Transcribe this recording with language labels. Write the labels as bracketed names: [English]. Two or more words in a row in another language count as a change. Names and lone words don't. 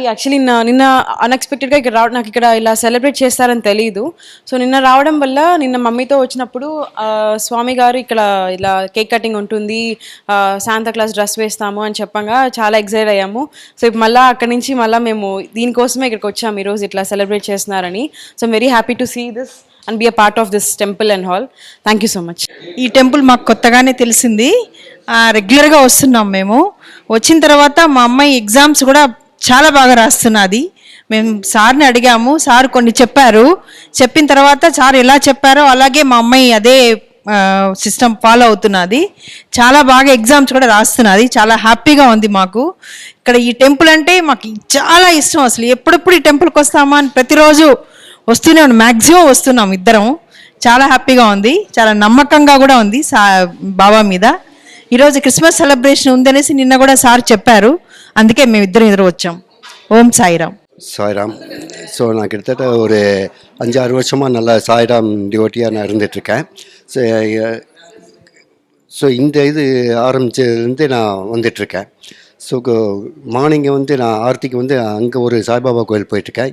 [Telugu] యాక్చువల్లీ నిన్న అన్ఎక్స్పెక్టెడ్గా ఇక్కడ నాకు ఇక్కడ ఇలా సెలబ్రేట్ చేస్తారని తెలియదు. సో నిన్న రావడం వల్ల నిన్న మమ్మీతో వచ్చినప్పుడు స్వామి గారు ఇక్కడ ఇలా [English] cake cutting [Telugu] ఉంటుంది, శాంతా క్లాస్ డ్రెస్ వేస్తాము అని చెప్పంగా చాలా ఎక్సైట్ అయ్యాము. సో ఇప్పుడు మళ్ళీ అక్కడి నుంచి మళ్ళీ మేము దీనికోసమే ఇక్కడికి వచ్చాము ఈరోజు ఇట్లా సెలబ్రేట్ చేస్తున్నారని. [English] So very happy to see this and be a part of this temple and hall. Thank you so much. [Telugu] ఈ టెంపుల్ మాకు కొత్తగానే తెలిసింది, రెగ్యులర్గా వస్తున్నాం మేము. వచ్చిన తర్వాత మా అమ్మాయి ఎగ్జామ్స్ కూడా చాలా బాగా రాస్తున్నది. మేము సార్ని అడిగాము, సార్ కొన్ని చెప్పారు. చెప్పిన తర్వాత సార్ ఎలా చెప్పారో అలాగే మా అమ్మాయి అదే [English] system follow [Telugu] అవుతున్నది. చాలా బాగా ఎగ్జామ్స్ కూడా రాస్తున్నది. చాలా హ్యాపీగా ఉంది మాకు. ఇక్కడ ఈ టెంపుల్ అంటే మాకు చాలా ఇష్టం. అసలు ఎప్పుడెప్పుడు ఈ టెంపుల్కి వస్తామా అని ప్రతిరోజు వస్తూనే ఉన్నాం, మ్యాక్సిమం వస్తున్నాం ఇద్దరం. చాలా హ్యాపీగా ఉంది, చాలా నమ్మకంగా కూడా ఉంది బాబా మీద. ఈరోజు [English] Christmas celebration [Telugu] ఉందనేసి నిన్న కూడా సార్ చెప్పారు, అందుకే మేము ఇద్దరు వచ్చాం. ఓం సాయిరామ్. [Tamil] சாய்ராம். ஸோ நான் கிட்டத்தட்ட ஒரு 5-6 வருஷமாக நல்லா சாய்ராம் டிவோட்டியாக நான் இருந்துகிட்ருக்கேன். ஸோ இந்த இது ஆரம்பித்ததுலேருந்து நான் வந்துட்டுருக்கேன். ஸோ மார்னிங்கை வந்து நான் ஆர்த்திக்கு வந்து அங்கே ஒரு சாய்பாபா கோயில் போயிட்டுருக்கேன்.